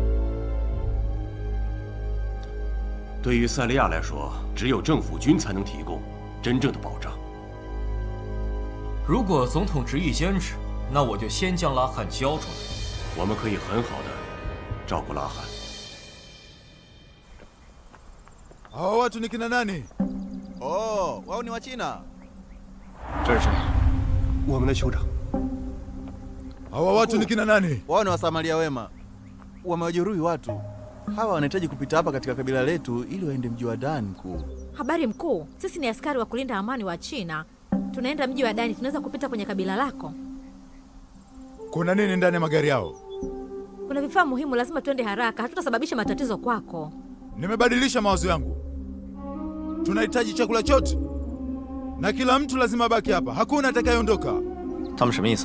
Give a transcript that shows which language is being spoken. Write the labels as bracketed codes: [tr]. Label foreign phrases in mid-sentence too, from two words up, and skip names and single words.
[zh] 对于塞利亚来说，只有政府军才能提供真正的保障。如果总统执意坚持，那我就先将拉罕交出来。我们可以很好的照顾拉罕。 [sw] Hawa watu ni kina nani? Oh, wao ni Wachina. [zh] 这是谁？我们的酋长。 [sw] Hawa watu ni kina nani? Wao ni Wasamaria wema. Wamewajeruhi watu. Hawa wanahitaji kupita hapa katika kabila letu ili waende mji wa Dani mkuu. Habari mkuu, sisi ni askari wa kulinda amani wa China. Tunaenda mji wa Dani, tunaweza kupita kwenye kabila lako? Kuna nini ndani ya magari yao? Kuna vifaa muhimu, lazima tuende haraka, hatutasababisha matatizo kwako. Nimebadilisha mawazo yangu. Tunahitaji chakula chote. Na kila mtu lazima baki hapa, hakuna atakayeondoka. [zh] 他们什么意思？